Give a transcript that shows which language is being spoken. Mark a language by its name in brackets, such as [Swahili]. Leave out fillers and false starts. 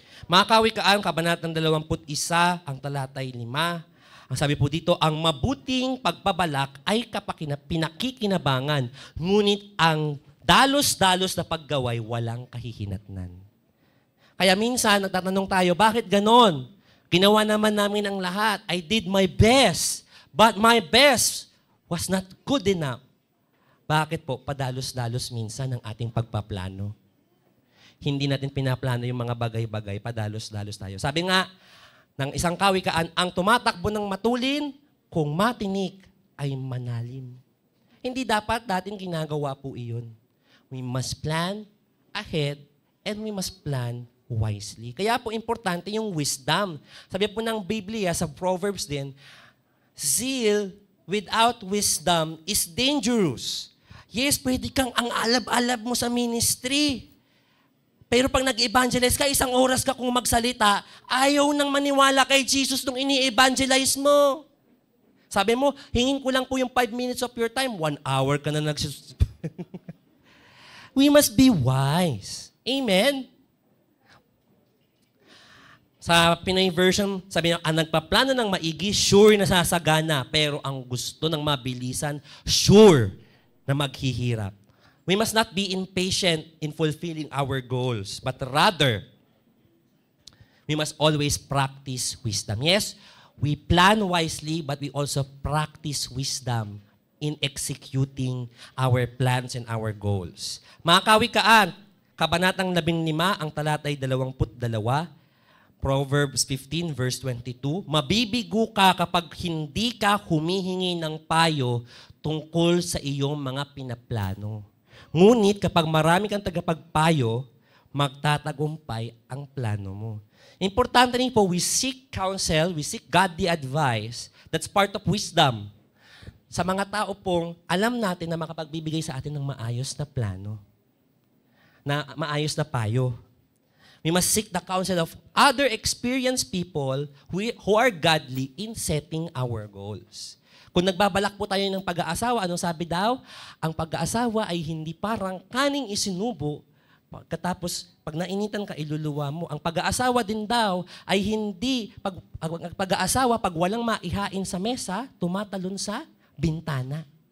[Filipino] Mga kawikaan, kabanatang 21, ang talatay 5. Ang sabi po dito, ang mabuting pagpabalak ay pinakikinabangan, ngunit ang dalos-dalos na paggaway walang kahihinatnan. Kaya minsan, nagtatanong tayo, bakit ganon? Ginawa naman namin ang lahat. [English] I did my best, but my best was not good enough. [Filipino] Bakit po? Padalos-dalos minsan ang ating pagpaplano. Hindi natin pinaplano yung mga bagay-bagay, padalos-dalos tayo. Sabi nga ng isang kawikaan, ang tumatakbo ng matulin, kung matinik, ay manalim. Hindi dapat dating ginagawa po iyon. [English] We must plan ahead and we must plan wisely. [Filipino] Kaya po importante yung wisdom. Sabi po ng Biblia sa Proverbs din, [English] zeal without wisdom is dangerous. [Filipino] Yes, pwede kang ang alab-alab mo sa ministry. Pero pag nag-evangelize ka, 1 oras ka kung magsalita, ayaw nang maniwala kay Jesus nung ini-evangelize mo. Sabi mo, hingin ko lang po yung [English] 5 minutes of your time, [Filipino] 1 hour ka na [English] We must be wise. [Filipino] Amen? Sa Pinoy version, sabi niya, ang nagpaplano ng maigi, sure na sasagana. Pero ang gusto ng mabilisan, sure na maghihirap. [English] We must not be impatient in fulfilling our goals, but rather, we must always practice wisdom. Yes, we plan wisely, but we also practice wisdom in executing our plans and our goals. [Filipino] Mga kawikaan, kabanatang 15, ang talatay 22, Proverbs 15 verse 22, mabibigo ka kapag hindi ka humihingi ng payo tungkol sa iyong mga pinaplano. Ngunit kapag marami kang tagapagpayo, magtatagumpay ang plano mo. Importante rin po, [English] we seek counsel, we seek godly advice. That's part of wisdom. [Filipino] Sa mga tao pong alam natin na makapagbibigay sa atin ng maayos na plano, na maayos na payo. [English] We must seek the counsel of other experienced people who are godly in setting our goals. [Filipino] Kung nagbabalak po tayo ng pag-aasawa, anong sabi daw? Ang pag-aasawa ay hindi parang kaning isinubo, pagkatapos pag nainitan ka, iluluwa mo. Ang pag-aasawa din daw ay hindi, pag-aasawa, pag walang maihain sa mesa, tumatalon sa bintana.